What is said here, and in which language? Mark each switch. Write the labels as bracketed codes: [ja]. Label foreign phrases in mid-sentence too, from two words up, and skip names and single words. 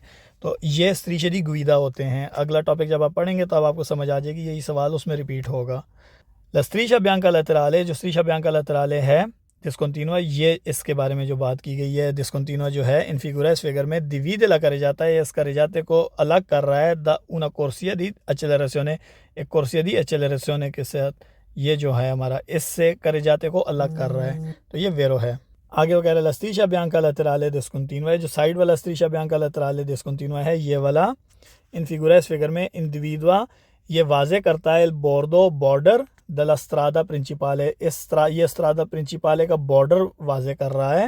[hi] तो ये [it] strisce di guida [hi] होते हैं, अगला टॉपिक जब आप पढ़ेंगे तो अब आपको समझ आ जाएगी, यही सवाल उसमें रिपीट होगा। [it] la striscia bianca laterale, [hi] जो [it] striscia bianca laterale [hi] है डिस्कंटिन्यूआ, ये इसके बारे में जो बात की गई है, डिस्कंटिन्यूआ जो है [it] in figura, [hi] इस फिगर में [it] divide la carreggiata [hi] है, इस करे जाते को अलग कर रहा है [it] da una corsia di accelerazione, [hi] एक [it] corsia di accelerazione [hi] के साथ, ये जो है हमारा इससे करे जाते को अलग कर रहा है, तो ये वेरो है। आगे वो कह रहे हैं [it] la striscia bianca laterale discontinua, [hi] जो साइड वाला [it] striscia bianca laterale discontinua [hi] है ये वाला [it] in figura, [hi] इस फिगर में इंडिविडुआ, ये वाजे करता है बोर्डो, बॉर्डर [it] della strada principale, [hi] ये [it] strada principale [hi] का बॉर्डर वाजे कर रहा है।